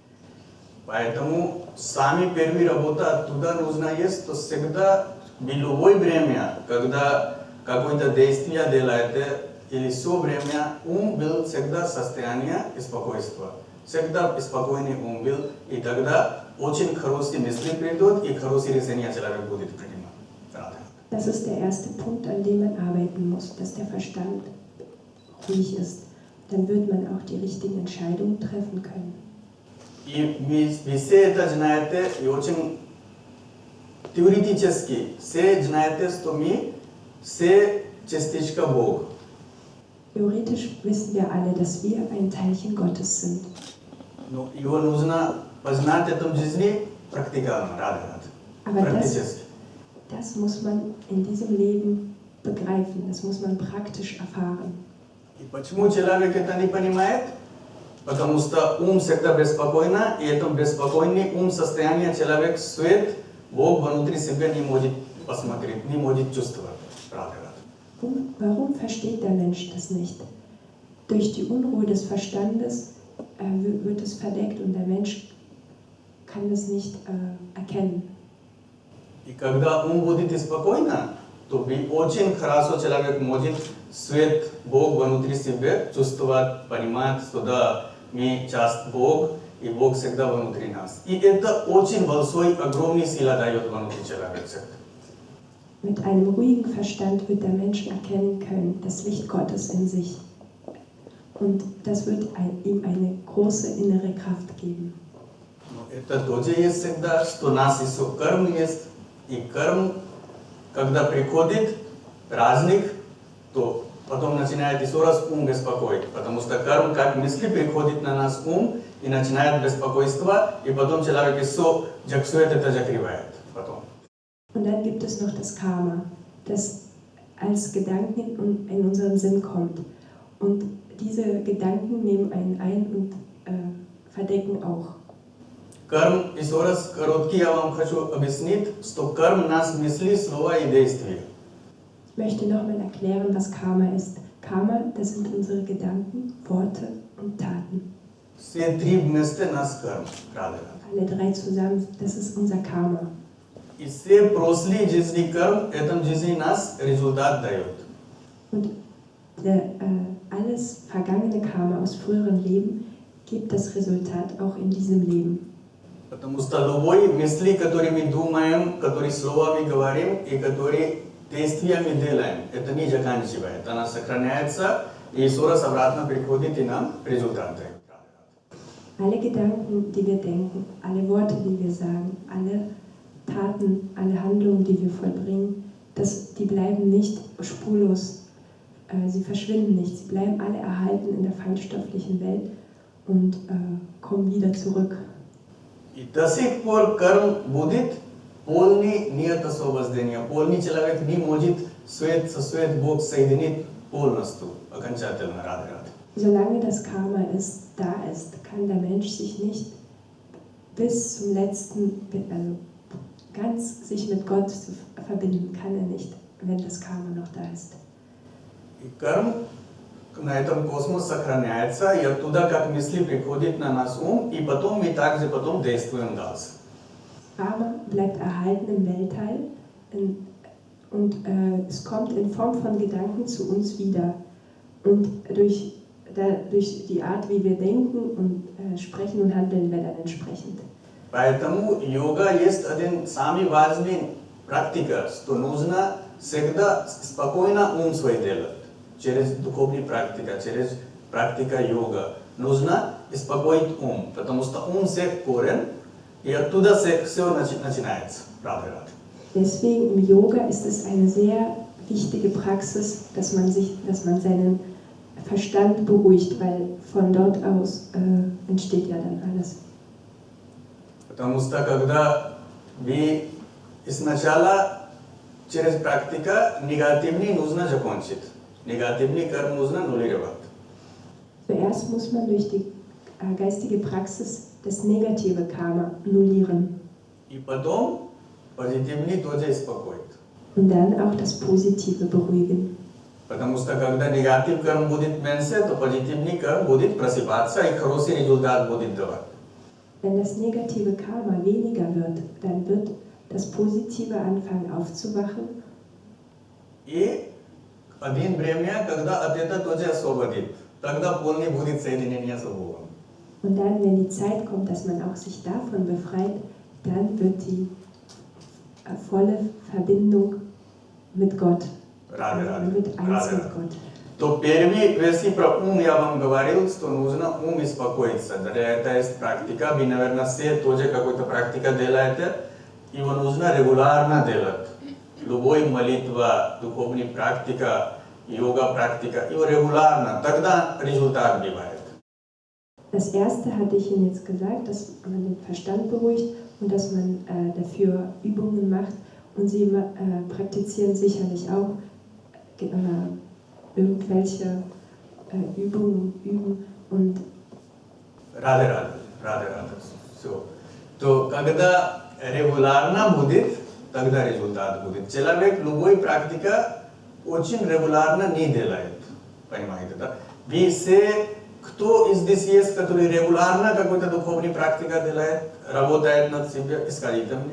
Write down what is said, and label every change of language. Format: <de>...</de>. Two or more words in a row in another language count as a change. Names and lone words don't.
<ru>Поэтому сами первые работы оттуда нужно есть, то всегда в любое время, когда какое-то действие делаете, или все время ум был всегда в состоянии спокойствия. Всегда спокойный ум был, и тогда очень хорошие мысли придут, и хорошие решения человек будет принимать.</ru> <de>Das ist der erste Punkt, an dem man arbeiten muss, dass der Verstand ruhig ist. Dann wird man auch die richtigen Entscheidungen treffen können.</de> <ru>И вы все это знаете, и очень теоретически все знаете, что мы все частичка Бога.</ru> <de>Theoretisch wissen wir alle, dass wir ein Teilchen Gottes sind.</de> <ru>Но его нужно познать в этом жизни практикально,</ru> <de>Aber</de> <ru>практически.</ru> <de>Das muss man in diesem Leben begreifen, das muss man praktisch erfahren.</de> <ru>И почему человек это не понимает? Потому что ум всегда беспокойно, и это беспокойный ум состояние человек свет, Бог внутри себя не может посмотреть, не может чувствовать.</ru> <de>Warum versteht der Mensch das nicht? Durch die Unruhe des Verstandes wird es verdeckt und der Mensch kann es nicht erkennen.</de> <ru>И когда ум будет спокойно, то очень хорошо человек может свет Бог внутри себя чувствовать, понимать, что да, мы часть Бог, и Бог всегда внутри нас. И это очень большой, огромный сила дает внутри человека.</ru> <de>Mit einem ruhigen Verstand wird der Mensch erkennen können, das Licht Gottes in sich. Und das wird ihm eine große innere Kraft geben.</de> <ru>Это тоже есть всегда, что у нас еще карм есть. И карм, когда приходит праздник, то потом начинает еще раз ум беспокоить. Потому что карм, как мысли, приходит на нас ум и начинает беспокойство, и потом человек еще все это закрывает. Потом.</ru> <de>Und dann gibt es noch das Karma, das als Gedanken in unseren Sinn kommt. Und diese Gedanken nehmen einen ein und verdecken auch.</de> <ru>Карм, еще раз короткий я вам хочу объяснить, что карм нас мысли, слова и действия.</ru> <de>Ich möchte nochmal erklären, was Karma ist. Karma, das sind unsere Gedanken, Worte und Taten.</de> <ru>Все три вместе нас карм.</ru> <de>Alle drei zusammen, das ist unser Karma.</de> <ru>И все прошлые жизни карм, этом жизни нас результат дает.</ru> <de>Und alles vergangene Karma aus früheren Leben gibt das Resultat auch in diesem Leben.</de> <ru>Потому что любой мысли, которые мы думаем, которые слова мы говорим и которые действия мы делаем, это не заканчивает. Она сохраняется и еще раз обратно приходит и нам результат дает.</ru> <de>Alle Gedanken, die wir denken, alle Worte, die wir sagen, alle Taten, alle Handlungen, die wir vollbringen, die bleiben nicht spurlos sie verschwinden nicht, sie bleiben alle erhalten in der feinstofflichen Welt und kommen wieder zurück.</de> <ru>И до сих пор कर्म будет полный нет освобождения, полный человек не может свет со свет Бог соединить полностью, окончательно, Радhe.</ru> <de>Solange das Karma da ist, kann der Mensch sich nicht bis zum letzten, also ganz sich mit Gott verbinden, kann er nicht, wenn das Karma noch da ist.</de> <ru>И कर्म на этом космос сохраняется, и оттуда как мысли приходит на наш ум, и потом мы также потом действуем дальше.</ru> <de>Karma bleibt erhalten im Weltall und es kommt in Form von Gedanken zu uns wieder. Und durch die Art, wie wir denken und sprechen und handeln wir dann entsprechend.</de> <ru>Поэтому йога есть один самый важный практика, что нужно всегда спокойно ум свой делать. Через духовную практику, через практику йога. Нужно успокоить ум, потому что ум всех корень, и оттуда все начинается. Радhe.</ru> <de>Deswegen im Yoga ist es eine sehr wichtige Praxis, dass man seinen Verstand beruhigt, weil von dort aus entsteht ja dann alles.</de> <ru>Потому что когда вы сначала через практика негативный нужно закончить. Негативный карм нужно аннулировать.</ru> <de>Zuerst muss man durch die geistige Praxis das negative Karma nullieren.</de> <ru>И потом позитивный тоже успокоит.</ru> <de>Und dann auch das Positive beruhigen.</de> <ru>Потому что когда негатив карм будет меньше, то позитивный карм будет просыпаться и хороший результат будет давать.</ru> <de>Wenn das negative Karma weniger wird, dann wird das Positive anfangen aufzuwachen.</de> <ru>И один время, когда от этого тоже освободит, тогда полный будет соединение с Богом.</ru> <de>Und dann, wenn die Zeit kommt, dass man auch sich davon befreit, dann wird die volle Verbindung mit Gott. Man wird eins mit Gott.</de> <ru>То первый версий про ум я вам говорил, что нужно ум успокоиться. Это есть практика, вы, наверное, все тоже какую-то практику делаете, его нужно регулярно делать. Любой молитва, духовная практика, йога практика, его регулярно, тогда результат бывает.</ru> <de>Das erste hatte ich Ihnen jetzt gesagt, dass man den Verstand beruhigt und dass man dafür Übungen macht. Und Sie praktizieren sicherlich auch irgendwelche Übungen üben und Радhe. So.</de> <ru>То когда регулярно будет, тогда результат будет. Человек любой практика очень регулярно не делает. Понимаете, да? Вы все, кто здесь есть, который регулярно какую-то духовную практику делает, работает над себе, скажите мне.</ru>